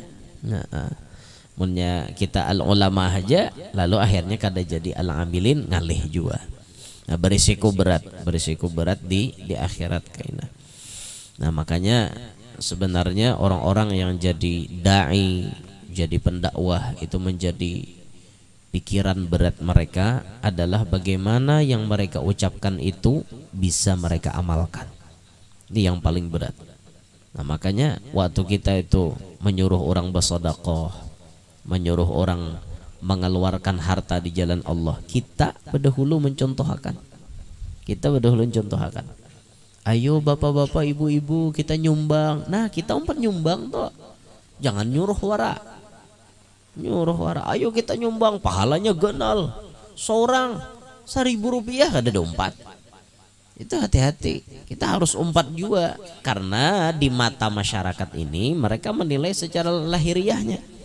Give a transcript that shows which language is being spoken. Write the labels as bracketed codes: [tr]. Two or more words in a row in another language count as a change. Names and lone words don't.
[bjn] Nah, munnya kita al-ulama aja lalu akhirnya kada jadi al-amilin ngalih juga. Nah, berisiko berat di akhirat kaina. [id] Nah makanya sebenarnya orang-orang yang jadi dai, jadi pendakwah itu menjadi pikiran berat mereka adalah bagaimana yang mereka ucapkan itu bisa mereka amalkan. Ini yang paling berat. Nah makanya waktu kita itu menyuruh orang bersedekah, menyuruh orang mengeluarkan harta di jalan Allah, kita berdahulu mencontohkan. Ayo bapak-bapak, ibu-ibu kita nyumbang. [bjn] Nah kita umpat nyumbang toh, jangan nyuruh wara. [id] Ayo kita nyumbang, pahalanya genal. Seorang 1.000 rupiah ada dompet. Itu hati-hati, kita harus umpat juga karena di mata masyarakat ini mereka menilai secara lahiriahnya.